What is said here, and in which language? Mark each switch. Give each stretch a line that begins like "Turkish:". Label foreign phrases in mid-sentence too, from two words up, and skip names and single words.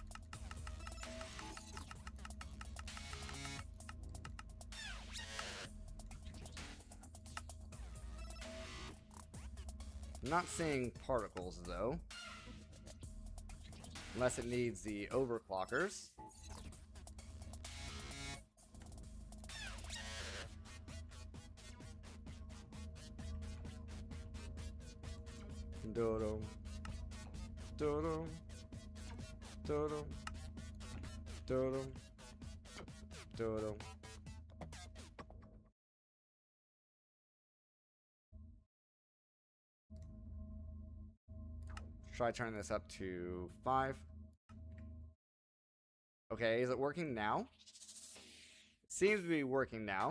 English: I'm not seeing particles though. Unless it needs the overclockers. Dodo. Dodo. Dodo. Dodo. Dodo. Try turning this up to 5. Okay, is it working now? Seems to be working now.